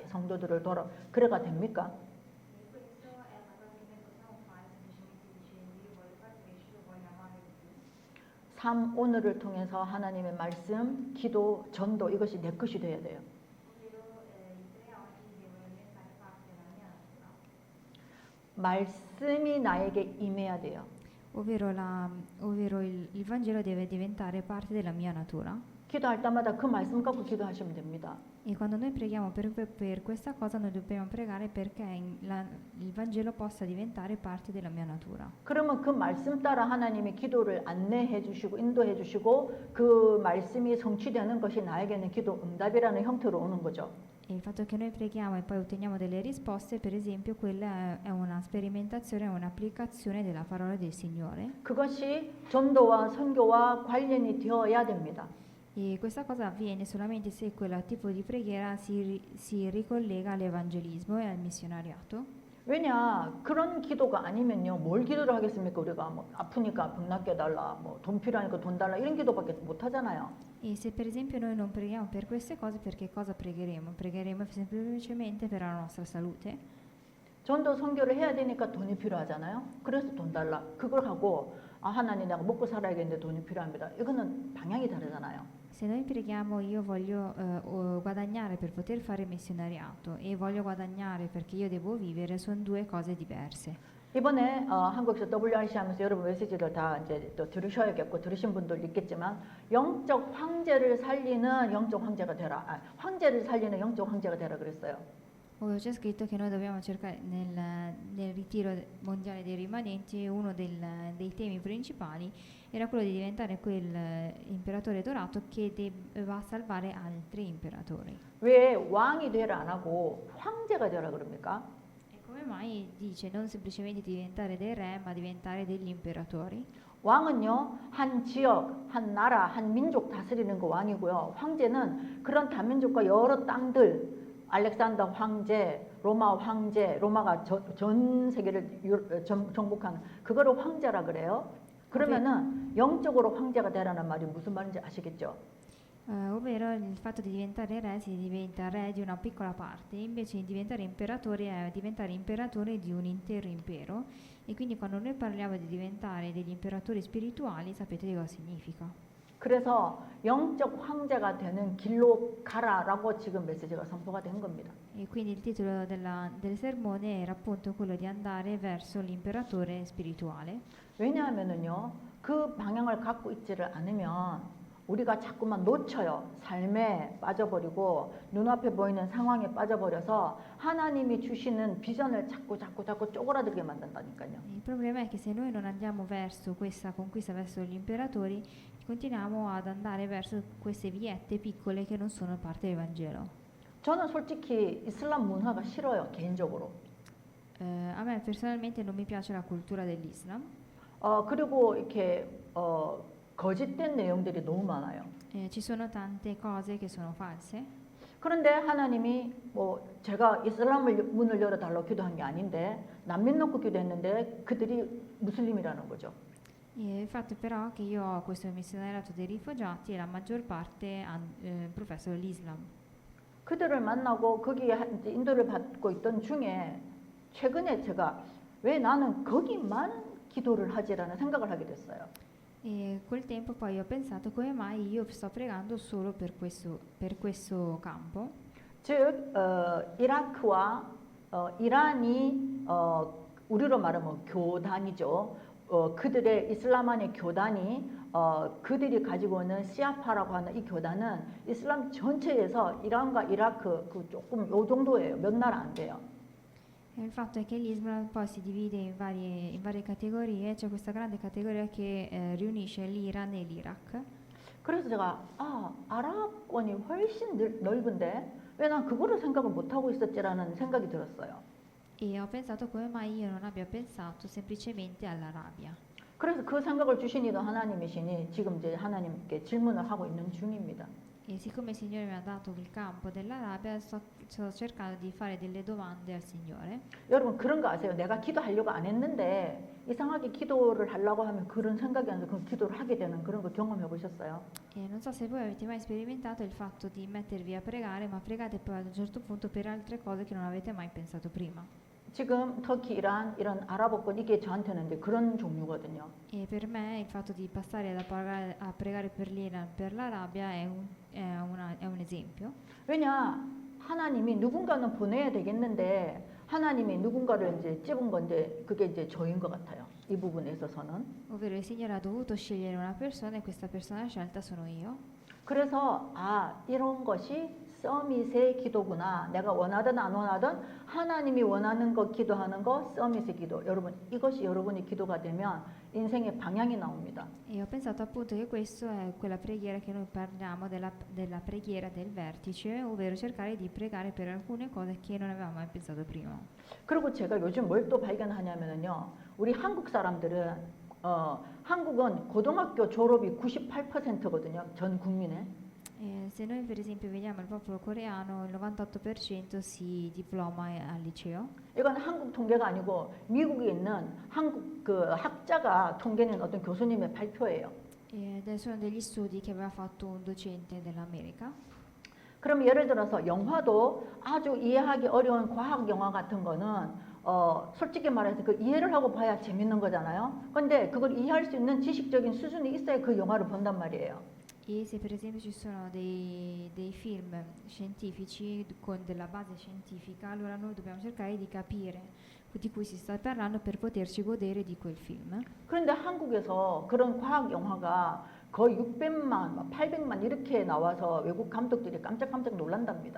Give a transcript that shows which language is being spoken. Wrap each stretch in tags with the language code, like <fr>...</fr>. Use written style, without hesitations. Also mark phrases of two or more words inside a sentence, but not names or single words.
<ko>성도들을 그래가 됩니까? 삶 오늘을 통해서 하나님의 말씀, 기도, 전도 이것이 내 것이 돼야 돼요. 말씀이 나에게 임해야 돼요.</ko> <it>Ovvero il Vangelo deve diventare parte della mia natura.</it> <ko>기도할 때마다 그 말씀 갖고 기도하시면 됩니다.</ko> <it>E quando noi preghiamo per questa cosa noi dobbiamo pregare perché il Vangelo possa diventare parte della mia natura.</it> <ko>그러면 그 말씀 따라 하나님이 기도를 안내해 주시고 인도해 주시고 그 말씀이 성취되는 것이 나에게는 기도 응답이라는 형태로 오는 거죠.</ko> <it>E il fatto che noi preghiamo e poi otteniamo delle risposte, per esempio, quella è una sperimentazione, un'applicazione della parola del Signore.</it> <ko>그것이 전도와 선교와 관련이 되어야 됩니다.</ko> <it>E questa cosa avviene solamente se quel tipo di preghiera si ricollega all'evangelismo e al missionariato.</it> <ko>왜냐 그런 기도가 아니면요 뭘 기도를 하겠습니까? 우리가 뭐 아프니까 병 낫게 해달라, 뭐 돈 필요하니까 돈 달라 이런 기도밖에 못 하잖아요.</ko> <it>E se per esempio noi non preghiamo per queste cose, perché cosa pregheremo? Pregheremo semplicemente per la nostra salute.</it> <ko>전도 선교를 해야 되니까 돈이 필요하잖아요. 그래서 돈 달라. 그걸 하고 아 하나님 내가 먹고 살아야겠는데 돈이 필요합니다. 이거는 방향이 다르잖아요.</ko> <it>Se noi preghiamo io voglio guadagnare per poter fare missionariato e voglio guadagnare perché io devo vivere, sono due cose diverse.</it> <ko>이번에 한국에서 WRC 하면서 여러분 메시지를 다 이제 또 들으셔야겠고 들으신 분들 있겠지만 영적 황제를 살리는 영적 황제가 되라. 황제를 살리는 영적 황제가 되라 그랬어요.</ko> <it>C'è scritto che noi dobbiamo cercare nel ritiro mondiale dei rimanenti, uno dei temi principali era quello di diventare quel imperatore dorato che va a salvare altri imperatori.</it> <ko>왜 왕이 되라 안 하고 황제가 되라 그럽니까?</ko> <it>E come mai dice non semplicemente diventare dei re, ma diventare degli imperatori?</it> <ko>왕은요 한 지역, 한 나라, 한 민족 다스리는 거 왕이고요. 황제는 그런 다민족과 여러 땅들 알렉산더 황제, 로마 황제, 로마가 전 세계를 정복한 그거를 황제라 그래요. 그러면은 영적으로 황제가 되라는 말이 무슨 말인지 아시겠죠?</ko> <it>ovvero il fatto di diventare re si diventa re di una piccola parte, invece di diventare imperatore è diventare imperatore di un intero impero, e quindi quando noi parliamo di diventare degli imperatori spirituali sapete di cosa significa.</it> <ko>그래서 영적 황제가 되는 길로 가라라고 지금 메시지가 선포가 된 겁니다.</ko> <it>E quindi il titolo del sermone era appunto quello di andare verso l'imperatore spirituale.</it> <ko>왜냐하면은요, 그 방향을 갖고 있지를 않으면 우리가 자꾸만 놓쳐요. 삶에 빠져버리고 눈앞에 보이는 상황에 빠져버려서 하나님이 주시는 비전을 자꾸 쪼그라들게 만든다니까요.</ko> <it>Il problema è che se noi non andiamo verso questa conquista, verso gli imperatori, continuiamo ad andare verso queste viette piccole che non sono parte del Vangelo.</it> <ko>저는 솔직히 이슬람 문화가 싫어요, 개인적으로.</ko> <it>A me personalmente non mi piace la cultura dell'Islam.</it> <ko>그리고 이렇게 거짓된 내용들이 너무 많아요.</ko> <it>Ci sono tante cose che sono false.</it> <ko>그런데 하나님이 뭐 제가 이슬람을 문을 열어달라고 기도한 게 아닌데 난민 놓고 기도했는데 그들이 무슬림이라는 거죠.</ko> <it>Il fatto però che io ho questo missionariato dei rifugiati e la maggior parte professano l'Islam.</it> <ko>그들을 만나고 거기에 이제 인도를 받고 있던 중에 최근에 제가 왜 나는 거기만 기도를 하지라는 생각을 하게 됐어요.</ko> <it>E col tempo poi ho pensato come mai io sto pregando solo per questo campo.</it> <ko>즉 이라크와 이란이 우리로 말하면 교단이죠. 그들의 이슬람안의 교단이 그들이 가지고 있는 시아파라고 하는 이 교단은 이슬람 전체에서 이란과 이라크 그 조금 요 정도예요. 몇 나라 안 돼요.</ko> <it>E il fatto è che l'Islam poi si divide in varie categorie, c'è questa grande categoria che riunisce l'Iran e l'Iraq.</it> <ko>그래서 제가 아랍권이 훨씬 넓은데 왜 난 그거를 생각을 못 하고 있었지라는 생각이 들었어요.</ko> <it>E ho pensato come mai io non abbia pensato semplicemente all'Arabia.</it> <ko>그래서 그 생각을 주시니도 하나님이시니 지금 이제 하나님께 질문을 하고 있는 중입니다.</ko> <it>E siccome il Signore mi ha dato il campo dell'Arabia, sto cercando di fare delle domande al Signore.</it> <ko>여러분 그런 거 아세요? 내가 기도하려고 안 했는데 이상하게 기도를 하려고 하면 그런 생각이 안 들어서 그 기도를 하게 되는 그런 거 경험해 보셨어요?</ko> <it>E non so se voi avete mai sperimentato il fatto di mettervi a pregare, ma pregate poi ad un certo punto per altre cose che non avete mai pensato prima.</it> <ko>지금 터키, 이란 이런 아랍어권 이게 저한테는 이제 그런 종류거든요.</ko> <it>E per me il fatto di passare a pregare per l'Iran, per l'Arabia è un esempio.</it> <ko>왜냐? 하나님이 누군가는 보내야 되겠는데 하나님이 누군가를 이제 찝은 건데 그게 이제 저인 것 같아요. 이 부분에 있어서는.</ko> <it>Ovvero il Signore ha dovuto scegliere una persona e questa persona scelta sono io.</it> <ko>그래서 이런 것이 서밋의 기도구나. 내가 원하든 안 원하든 하나님이 원하는 거 기도하는 거 서밋의 기도. 여러분 이것이 여러분의 기도가 되면 인생의 방향이 나옵니다.</ko> <it>E ho pensato appunto che questo è quella preghiera che noi parliamo della preghiera del vertice, ovvero cercare di pregare per alcune cose che non avevamo mai pensato prima.</it> <ko>그리고 제가 요즘 뭘 또 발견하냐면요. 우리 한국 사람들은 한국은 고등학교 졸업이 98%거든요. 전 국민의.</ko> <it>Se noi per esempio vediamo il popolo coreano, il 98% si diploma al liceo.</it> <ko>이건 한국 통계가 아니고 미국에 있는 한국 그 학자가 통계낸 어떤 교수님의 발표예요.</ko> <it>Sono degli studi che aveva fatto un docente dell'America.</it> <ko>그럼 예를 들어서 영화도 아주 이해하기 어려운 과학 영화 같은 거는 솔직히 말해서 그 이해를 하고 봐야 재밌는 거잖아요. 근데 그걸 이해할 수 있는 지식적인 수준이 있어야 그 영화를 본단 말이에요.</ko> <it>E se per esempio ci sono dei film scientifici con della base scientifica, allora noi dobbiamo cercare di capire di cui si sta parlando per poterci godere di quel film.</it> <ko>그런데 한국에서 그런 과학 영화가 거의 600만, 800만 이렇게 나와서 외국 감독들이 깜짝깜짝 놀란답니다.</ko>